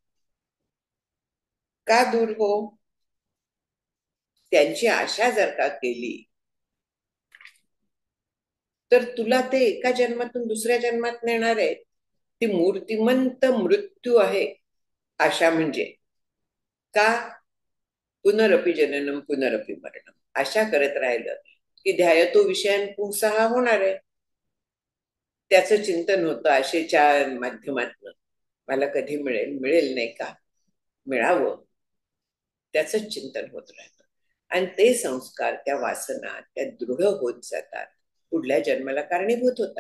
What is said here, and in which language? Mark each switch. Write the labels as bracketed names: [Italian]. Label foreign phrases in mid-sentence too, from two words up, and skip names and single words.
[Marathi] का दूर हो? त्यांची आशा जर का केली तर तुला ते एका जन्मातून दुसऱ्या जन्मात नेणार आहे. ती मूर्तिमंत मृत्यू आहे आशा म्हणजे. का? [Sanskrit] पुनरपि जननम पुनरपि मरणम. [Marathi] आशा करत राहिलं की [Sanskrit] ध्यायतो विषयान पुंसहा [Marathi] होणार आहे. त्याचं चिंतन होतं आशेच्या माध्यमातून, मला कधी मिळेल, मिळेल नाही का, मिळावं, त्याचं चिंतन होत राहतं. आणि ते संस्कार, त्या वासना त्या दृढ होत जातात, पुढल्या जन्माला कारणीभूत होतात.